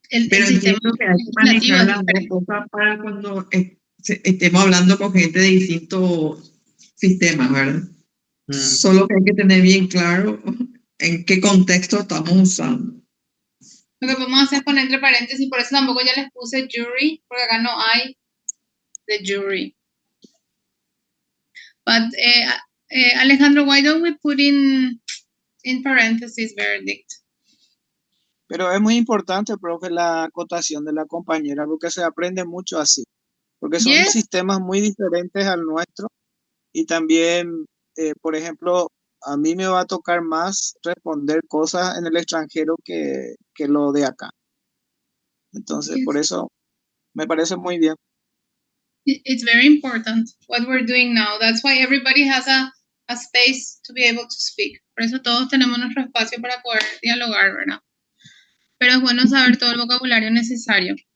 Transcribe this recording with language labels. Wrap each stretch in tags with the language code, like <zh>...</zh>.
<es>Pero entiendo que hay que manejar las dos cosas para cuando estemos hablando con gente de distintos sistemas, ¿verdad? Solo que hay que tener bien claro en qué contexto estamos usando. Lo que podemos hacer es poner entre paréntesis, por eso tampoco ya les puse jury, porque acá no hay the jury.</es> <en>But Alejandro, why don't we put in parentheses verdict?</en> <es>Pero es muy importante, profe, la acotación de la compañera, porque se aprende mucho así. Porque son sistemas muy diferentes al nuestro. Y también, por ejemplo, a mí me va a tocar más responder cosas en el extranjero que lo de acá. Entonces, por eso me parece muy bien.</es> <en>It's very important what we're doing now. That's why everybody has a space to be able to speak.</en> <es>Por eso todos tenemos nuestro espacio para poder dialogar, ¿verdad? Pero es bueno saber todo el vocabulario necesario.</es>